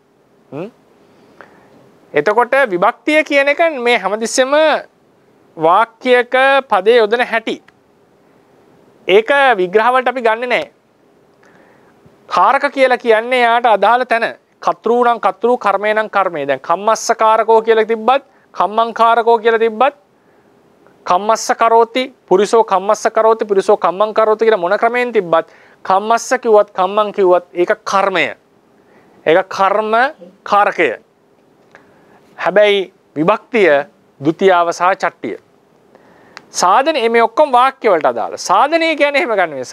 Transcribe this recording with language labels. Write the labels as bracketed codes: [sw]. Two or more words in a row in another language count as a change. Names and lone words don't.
[si] එතකොට විභක්තිය කියන එක මේ හැමතිස්සෙම වාක්‍යයක පදේ යොදන හැටි. ඒක විග්‍රහ වලට අපි ගන්නෙ නැහැ. කාරක කියලා කියන්නේ යාට අදාළ තැන. කර්තෘ නම් කර්තෘ කර්මේ නම් කර්මේ. දැන් [pi] කම්මස්ස කාරකෝ [si] කියලා තිබ්බත්, [pi] කම්මං කාරකෝ [si] කියලා තිබ්බත්, [pi] කම්මස්ස කරෝති, පුරිසෝ කම්මස්ස කරෝති, පුරිසෝ කම්මං කරෝති [si] කියලා මොන ක්‍රමයෙන් තිබ්බත්, කම්මස්ස කිව්වත්, කම්මං කිව්වත් ඒක කර්මය. ඒක කර්ම කාරකය. හැබැයි විභක්තිය ဒုတိ යාව සහ චට්ටිය. සාධනය මේ ඔක්කොම වාක්‍ය වලට අදාළ. සාධනය කියන්නේ එහෙම ගන්න නෙවෙයි.